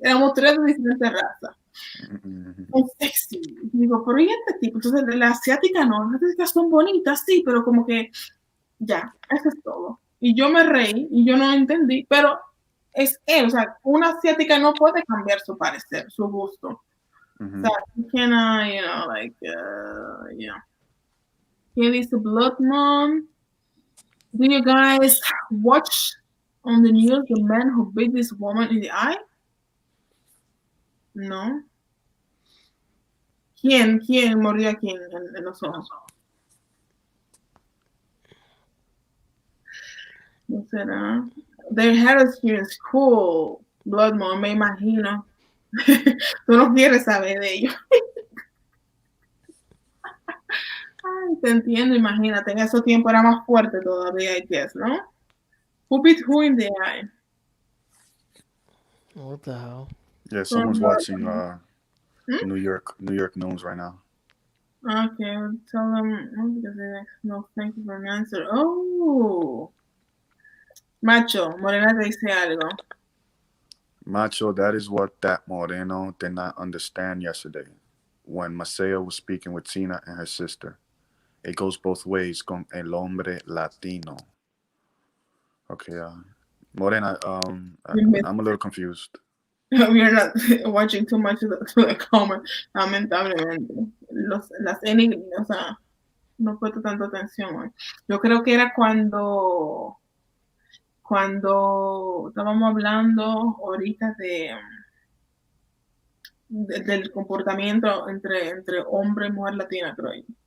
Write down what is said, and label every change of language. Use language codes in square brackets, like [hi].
[es] Éramos tres de diferentes razas. Son sexy. Y digo, pero ¿y este tipo? Entonces, la asiática no, las asiáticas son bonitas, sí, pero como que ya, eso es todo. Y yo me reí y yo no entendí, pero es él, o sea, una asiática no puede cambiar su parecer, su gusto. O sea, [en] you cannot, you know, like, yeah. Here is the Blood Moon. Do you guys watch on the news the man who beat this woman in the eye? No. [es] ¿Quién murió aquí en los ojos? ¿No será? [en] Their heritage is cool. [es] Blood Moon, me imagino. Tú no quieres saber de ellos. Ay, te entiendo, imagínate. En ese tiempo era más fuerte todavía, [en] I guess, [es] ¿no? [en] Who beat who in the eye? What the hell? Yeah, someone's watching New York news right now. Okay, I'll tell them. No, thank you for an answer. [es] Oh, Macho, Morena te dice algo. [en] Macho, that is what that Moreno did not understand yesterday when Maceo was speaking with Tina and her sister. It goes both ways [es] con el hombre latino. [en] Okay, Morena, I'm a little confused. We're not watching too much to the comment, [es] lamentablemente. Las N, o sea, no puesto tanta atención hoy. Yo creo que era cuando estábamos hablando ahorita del comportamiento entre hombre y mujer latina, creo yo.